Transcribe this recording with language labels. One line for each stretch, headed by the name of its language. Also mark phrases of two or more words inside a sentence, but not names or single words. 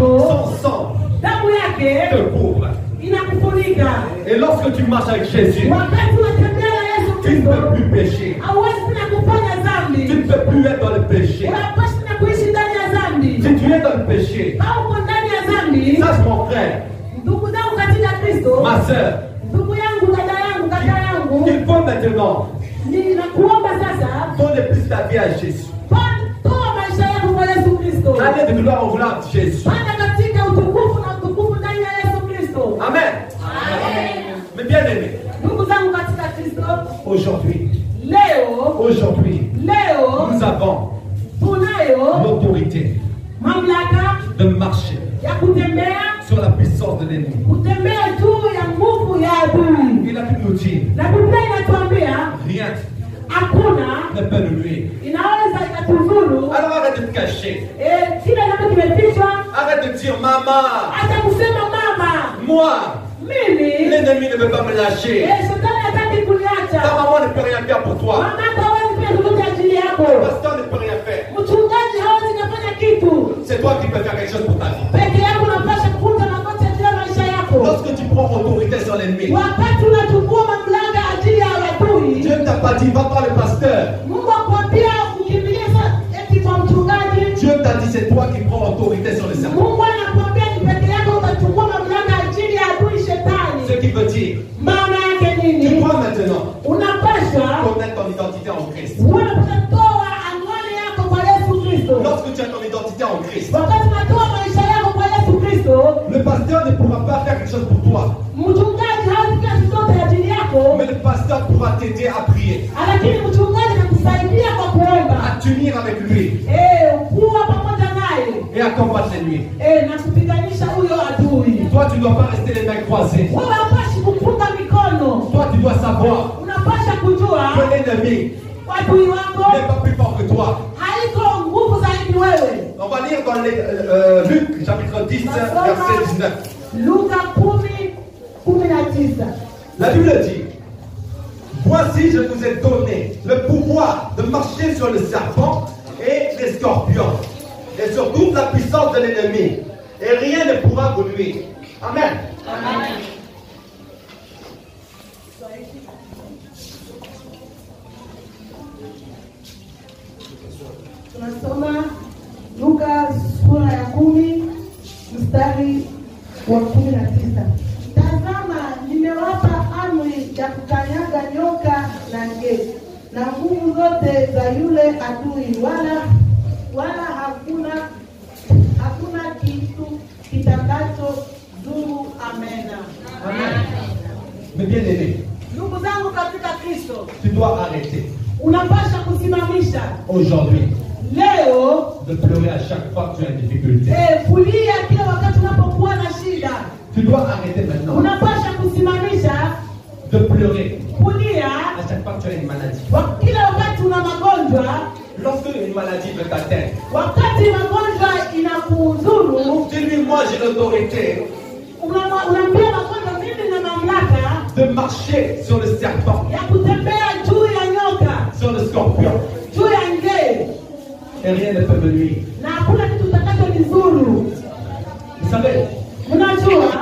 French: son sang
Swahili: damu yake
French: te couvre.
Swahili: inakufunika.
French: Et lorsque tu marches avec Jésus,
Swahili: Wakati unatembea na Yesu
French: tu ne
Swahili: Kristo,
French: peux plus pécher.
Swahili: hauwezi tena kufanya
French: Tu
Swahili: dhambi,
French: ne peux plus être dans le péché.
Swahili: unapaswa tena kuishi ndani ya dhambi.
French: Si tu es dans le péché,
Swahili: Au uko ndani ya dhambi,
French: sache mon frère,
Swahili: ndugu zangu katika Kristo,
French: ma soeur,
Swahili: ndugu yangu, dada yangu, kaka yangu,
French: il faut maintenant
Swahili: ninakuomba sasa,
French: donner plus ta vie à Jésus.
Swahili: toa maisha yako kwa Yesu Kristo.
French: Aller de gloire en gloire de Jésus.
Swahili: Panda katika utukufu na utukufu ndani ya Yesu Kristo.
French: Amen. Mais bien aimé,
Swahili: Ndugu zangu katika Kristo,
French: aujourd'hui,
Swahili: leo
French: nous avons
Swahili: tunayo
French: l'autorité
Swahili: mamlaka
French: de marcher
Swahili: ya kutembea,
French: sur la puissance de l'ennemi.
Swahili: kutembea juu ya nguvu ya adui.
French: Il a pu nous dire,
Swahili: Na Biblia inatuambia
French: rien
Swahili: hakuna
French: ne peut nous nuire.
Swahili: inaweza ikatudhuru.
French: Alors arrête de te cacher.
Swahili: Kile ambacho kimefichwa,
French: Arrête de dire, maman,
Swahili: hata kusema mama,
French: moi,
Swahili: mimi
French: l'ennemi ne veut pas me lâcher.
Swahili: shetani hataki
French: Ta
Swahili: kuniacha.
French: maman ne peut rien faire pour toi.
Swahili: Mama hata hawezi pia kutoka ajili
French: Le
Swahili: yako.
French: pasteur ne peut rien faire.
Swahili: Mchungaji hawezi kufanya kitu.
French: C'est toi qui peux faire quelque chose pour ta vie.
Swahili: Peke yako unapasha kukunja magoti ajili ya maisha yako.
French: Lorsque tu prends autorité sur l'ennemi,
Swahili: Wakati unachukua mamlaka ajili ya adui,
French: Dieu ne t'a pas dit, va voir le pasteur.
Swahili: Mungu akwambia ukimbilie eti kwa mchungaji.
French: Dieu t'a dit, c'est toi qui prends autorité sur le serpent.
Swahili: Mungu anakuambia ni peke yako utachukua mamlaka ajili ya adui shetani.
French: Ce qui veut dire,
Swahili: Maana yake
French: tu
Swahili: nini?
French: dois maintenant
Swahili: Unapaswa
French: connaître ton identité en Christ.
Swahili: unatoa anwani yako kwa Yesu Kristo.
French: Lorsque tu as ton identité en Christ,
Swahili: Wakati unatoa maisha yako kwa Yesu Kristo,
French: le pasteur ne pourra pas faire quelque chose pour toi,
Swahili: mchungaji hawezi kufanya chochote ajili yako,
French: mais le pasteur pourra t'aider à prier,
Swahili: lakini mchungaji atakusaidia kwa kuomba,
French: à t'unir avec lui
Swahili: kuwa pamoja naye,
French: et à combattre l'ennemi.
Swahili: na kupiganisha huyo adui.
French: Toi, tu ne dois pas rester les mains croisées.
Swahili: Wewe hapashi kufunga mikono,
French: Toi, tu dois savoir
Swahili: unapasha kujua
French: que l'ennemi
Swahili: adui wako
French: n'est pas plus fort que toi.
Swahili: haiko nguvu zaidi wewe.
French: On va lire dans Luc, chapitre 10, verset 19.
Swahili: Luka 10:19.
French: La Bible dit, voici, je vous ai donné le pouvoir de marcher sur le serpent et les scorpions, et sur toute la puissance de l'ennemi, et rien ne pourra vous nuire. Amen.
Swahili: Amen. Tunasoma Luka sura ya 10 mstari wa 19. Tazama, nimewapa amri ya kukanyaga nyoka na nge na nguvu zote za yule adui, wala hakuna kitu kitakacho dhuru. Amena.
French: Amen. Mais bien aimé,
Swahili: Ndugu zangu katika Kristo,
French: tu dois arrêter
Swahili: unapasha kusimamisha
French: aujourd'hui
Swahili: leo
French: de pleurer à chaque fois que tu as une difficulté.
Swahili: kulia kila wakati unapokuwa na shida.
French: Tu dois arrêter maintenant
Swahili: Unapasha kusimamisha
French: de pleurer
Swahili: kulia
French: à chaque fois que tu as une maladie.
Swahili: kila wakati una magonjwa.
French: Lorsque une maladie veut t'atteindre,
Swahili: Wakati magonjwa inakudhuru,
French: dis-lui, moi j'ai l'autorité
Swahili: unaambia magonjwa, mimi na mamlaka
French: de marcher sur le serpent
Swahili: ya kutembea juu
French: scorpion.
Swahili: juu ya ngee,
French: Et rien ne peut me nuire.
Swahili: na hakuna kitu utakachonizuru.
French: Vous savez,
Swahili: Unajua,